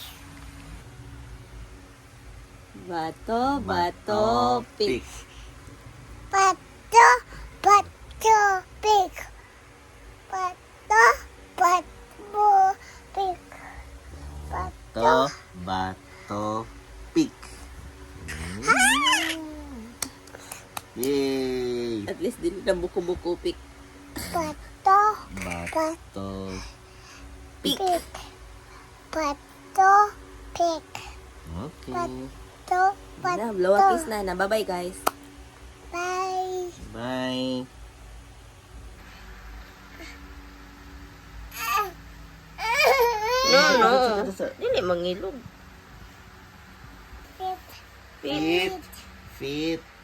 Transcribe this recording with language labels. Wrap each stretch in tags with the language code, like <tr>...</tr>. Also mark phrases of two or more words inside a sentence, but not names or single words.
<tl>Bato, bato, pik. Bato, bato, pik. Bato, bato, pik. To, bato, pik. Yay!</tl> <en>At least</en> <tl>din na buko-buko pik. Bato, Bato, Pik. pik. Bato, pik. okay. Bato, Na, bato.</tl> <en>blow a kiss na. Bye-bye, guys. Bye. Bye. No.</en> <ceb>Dili mangilog.</ceb> <en>Feet. Feet.</en>